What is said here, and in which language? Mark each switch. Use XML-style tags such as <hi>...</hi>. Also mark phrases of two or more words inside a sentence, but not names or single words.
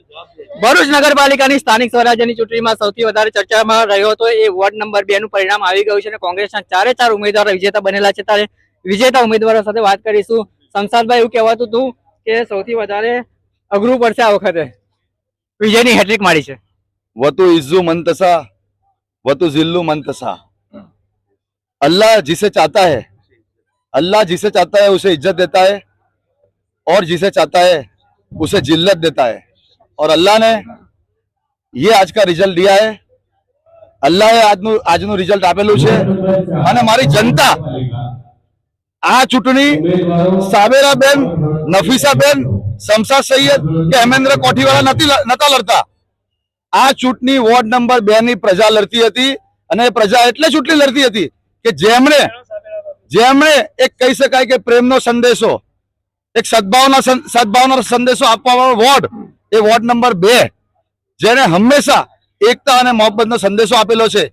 <gu>ભરૂચ નગરપાલિકાની સ્થાનિક સ્વરાજ્યની ચૂંટણીમાં સૌથી વધારે ચર્ચામાં રહ્યો હતો એ વોર્ડ નંબર 2 નું પરિણામ આવી ગયું છે અને કોંગ્રેસના 4 ઉમેદવારો વિજેતા બનેલા છે. ત્યારે વિજેતા ઉમેદવારો સાથે વાત કરીશું. શમશાદભાઈ, એવું કહેવાતું હતું કે સૌથી વધારે અઘરું પડશે આ વખતે, વિજયની હેટ્રિક મારી છે.</gu> <ar>وتعز من تشاء وتذل من تشاء.</ar> <hi>अल्लाह जिसे चाहता है उसे इज्जत देता है और जिसे चाहता है उसे जिल्लत देता है. और अल्लाह ने ये आज का रिजल्ट दिया है.</hi> <gu>अल्लाह આજનું રિઝલ્ટ આપેલું છે અને મારી જનતા આ ચૂંટણી સાબેરાબેન, નફીસાબેન, શમશાદ સૈયદ કે હેમેન્દ્ર કોઠીવાળા નતા લડતા. આ ચૂંટણી વોર્ડ નંબર 2 ની પ્રજા લડતી હતી અને પ્રજા એટલે ચૂંટણી લડતી હતી કે જેમણે એક કહી શકાય કે પ્રેમનો સંદેશો, એક સદભાવના સંદેશો આપવાનો વોર્ડ એ વોર્ડ નંબર 2, જેને હંમેશા એકતા અને મોહબ્બતનો સંદેશો આપેલો છે.</gu>